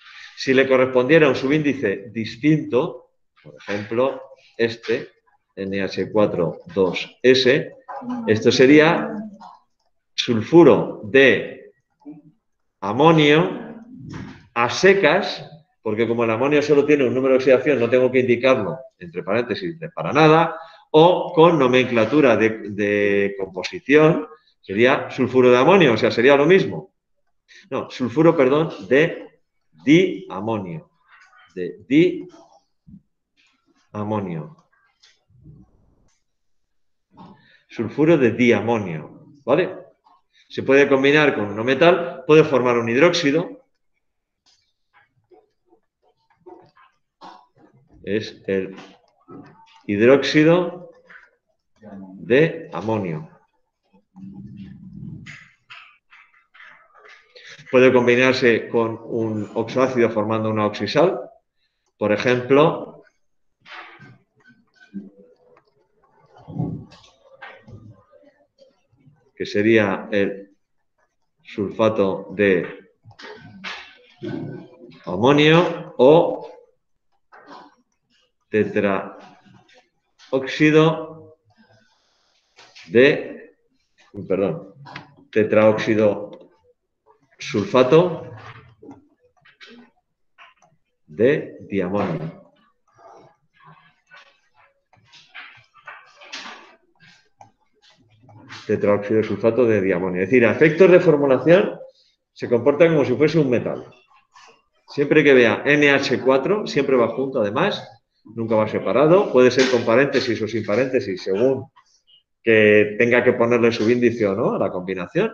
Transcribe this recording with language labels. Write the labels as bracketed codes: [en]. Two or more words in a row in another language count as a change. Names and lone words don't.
[es] Si le correspondiera un subíndice distinto, por ejemplo, este, NH4,2S, esto sería sulfuro de amonio a secas, porque como el amonio solo tiene un número de oxidación, no tengo que indicarlo entre paréntesis para nada, o con nomenclatura de composición, sería sulfuro de amonio, o sea, sería lo mismo. No, sulfuro, perdón, de diamonio. De diamonio. Sulfuro de diamonio, ¿vale? Se puede combinar con un no metal, puede formar un hidróxido. Es el hidróxido de amonio. Puede combinarse con un oxoácido formando una oxisal. Por ejemplo, que sería el sulfato de amonio, o tetraóxido sulfato de diamonio. Tetraóxido sulfato de diamonio. Es decir, a efectos de formulación se comporta como si fuese un metal. Siempre que vea NH4, siempre va junto, además, nunca va separado. Puede ser con paréntesis o sin paréntesis, según que tenga que ponerle subíndice o no a la combinación.